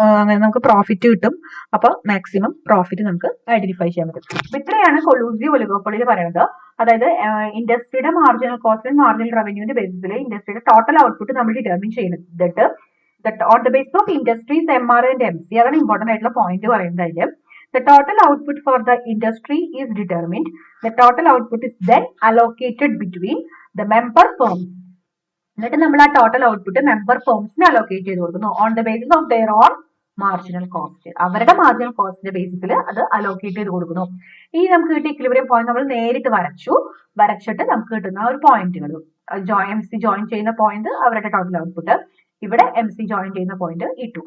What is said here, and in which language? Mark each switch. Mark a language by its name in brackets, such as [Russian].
[Malayalam] അങ്ങനെ നമുക്ക് പ്രോഫിറ്റ് കിട്ടും. അപ്പൊ മാക്സിമം പ്രോഫിറ്റ് നമുക്ക് ഐഡന്റിഫൈ ചെയ്യാൻ പറ്റും. അപ്പൊ ഇത്രയാണ് കൊലൂസീവ് ഒലിഗോപ്പൊളിയിൽ പറയുന്നത്. അതായത് ഇൻഡസ്ട്രിയുടെ marginal cost marginal റവന്യൂവിന്റെ ബേസിസിൽ ഇൻഡസ്ട്രിയുടെ total output നമ്മൾ ഡിറ്റർമിൻ ചെയ്യുന്നത് [English] on the basis of industries MR and MC. [Malayalam] അതാണ് ഇമ്പോർട്ടന്റ് ആയിട്ടുള്ള പോയിന്റ് പറയുന്നത്. അതിൽ [English] the total output for the industry is determined. The total output is then allocated between the member firms. [Malayalam] എന്നിട്ട് നമ്മൾ ആ total output member ഫേംസിന് allocate ചെയ്ത് കൊടുക്കുന്നു [English] On the basis of their own marginal cost. [Malayalam] അവരുടെ marginal കോസ്റ്റിന്റെ ബേസിസിൽ അത് allocate ചെയ്ത് കൊടുക്കുന്നു. ഈ നമുക്ക് കിട്ടിയ ഇക്വിലിബ്രിയം പോയിന്റ് നമ്മൾ നേരിട്ട് വരച്ചിട്ട് നമുക്ക് കിട്ടുന്ന ഒരു പോയിന്റുകൾ MC ജോയിൻ ചെയ്യുന്ന പോയിന്റ് അവരുടെ ടോട്ടൽ ഔട്ട്പുട്ട്, ഇവിടെ MC ജോയിൻ ചെയ്യുന്ന പോയിന്റ് E2.